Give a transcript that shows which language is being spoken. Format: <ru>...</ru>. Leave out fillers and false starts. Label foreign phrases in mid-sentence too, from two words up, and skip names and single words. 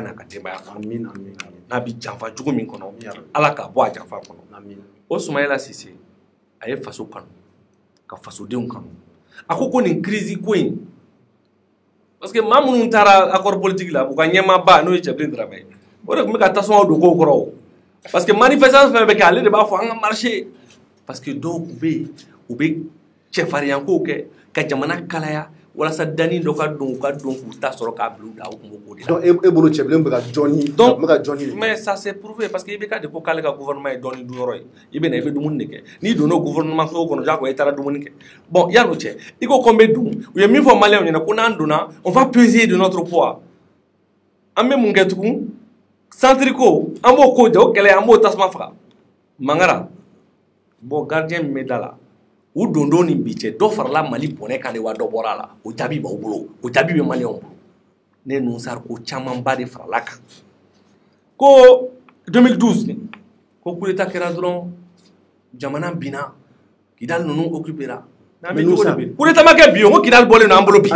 <bm>n'a ka denbaya kɔnɔ n'a bɛ janfa cogo min kɔnɔ Ala k'a bɔ a janfa kɔnɔ o Soumaïla Cissé a ye faso kanu ka fasodenw kanu a ko nin crise ko in</bm> <fr>parce que</fr> <bm>maa minnu taara</bm> <fr>accord politique</fr> <bm>la u ka ɲɛmaaba n'o ye Cɛbilen Dramé o de tun bɛ ka tasuma don kow kɔrɔ</bm> <fr>parce que</fr> <bm>manifestation fɛn bɛ kɛ ale de b'a fɔ an ka marcher</bm> <fr>parce que</fr> <bm>dɔw tun bɛ yen u bɛ cɛfarinyankow kɛ ka jamana kalaya walasa dani dɔ ka don k'u ta sɔrɔ k'a bila u da u tun b'o de la donc e bolo Cɛbilen bɛ ka jɔni</bm> <fr>mais ça c'est prouvé parce que</fr> <bm>IBK de ko k'ale ka gouvernement ye dɔnni dun yɔrɔ ye i bɛ na i bɛ dumuni de kɛ n'i donna o gouvernement so kɔnɔ jagoya i taara dumuni kɛ bon yan'o cɛ i ko ko n bɛ dun u ye min fɔ maliyɛnw ɲɛna ko n'an donna</bm> <fr>on va peser de notre poids</fr> <bm>an bɛ mun kɛ tugun centre ko an b'o ko jɛ o kɛlɛ an b'o tasuma faga Mangara bon gardien min bɛ da la u dondon ni bi cɛ dɔ farala Mali bɔnɛ kan de wa dɔ bɔra a la o jaabi b'aw bolo o jaabi bɛ maliyɛnw bolo ne Nusar ko camanba de farala kan ko 2012 ko</bm> <fr>coup d'état</fr> <bm>kɛra dɔrɔn jamana binna Kidal ninnu occupera</bm> <fr>coup d'état</fr> <bm>ma kɛ bi o ko Kidal bɔlen don an bolo bi</bm>